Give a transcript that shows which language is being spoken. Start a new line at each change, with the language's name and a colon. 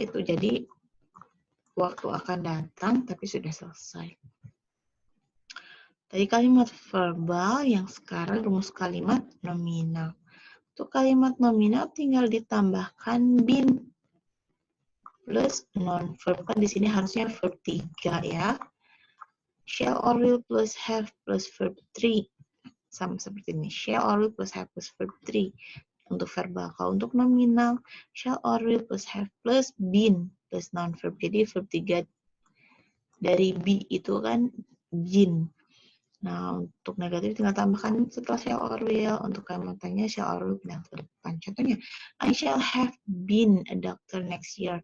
Indonesian: Itu jadi waktu akan datang tapi sudah selesai. Tadi kalimat verbal, yang sekarang rumus kalimat nominal. Untuk kalimat nominal tinggal ditambahkan been plus non-verb. Kan di sini harusnya verb 3 ya.
English: Shall or will plus have plus verb 3.
Indonesian: Sama seperti ini.
English: Shall or will plus have plus verb 3.
Indonesian: Untuk verbal. Kalau untuk nominal,
English: shall or will plus have plus been plus non-verb.
Indonesian: Jadi verb 3 dari be itu kan been. Nah, untuk negatif tinggal tambahkan setelah shall or will. Untuk kalimat tanya shall or will pindah ke depan. Contohnya,
English: I shall have been a doctor next year.